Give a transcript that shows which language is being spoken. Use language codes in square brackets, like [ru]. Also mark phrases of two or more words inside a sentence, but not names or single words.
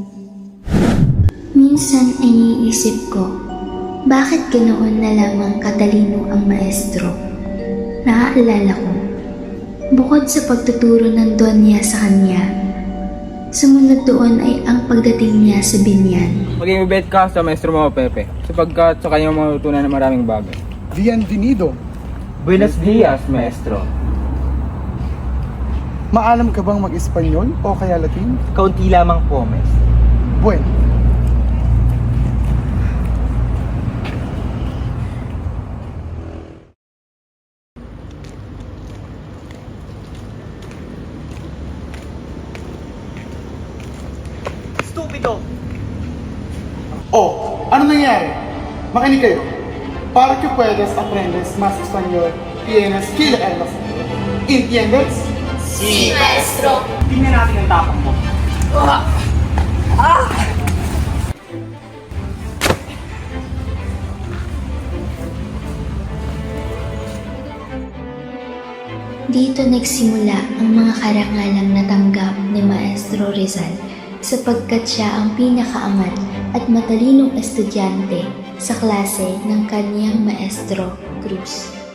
[tl] Minsan ay iniisip ko, bakit ganoon na lamang katalino ang maestro? Naaalala ko, bukod sa pagtuturo ng Donya sa kanya, sumunod doon ay ang pagdating niya sa binyan. Maging mabait ka sa maestro mo, Pepe, sapagkat sa kanyang matutunan ng maraming bagay. [es] Bienvenido. Buenos dias, maestro. [tl] Maalam ka bang mag-Espanyol o kaya Latin? Kaunti lamang po, maestro. [es] Bueno. Stupido! [tl] Oh, ano nangyari? Makinig kayo. [es] Para que puedas aprendes más español, tienes que leerlos. ¿Entiendes? Si, Maestro. [tl] Tingnan natin ang tapang mo. Dito nagsimula ang mga karangalang natanggap ni Maestro Rizal sapagkat siya ang pinakaangat at matalinong estudyante sa klase ng kaniyang Maestro Cruz.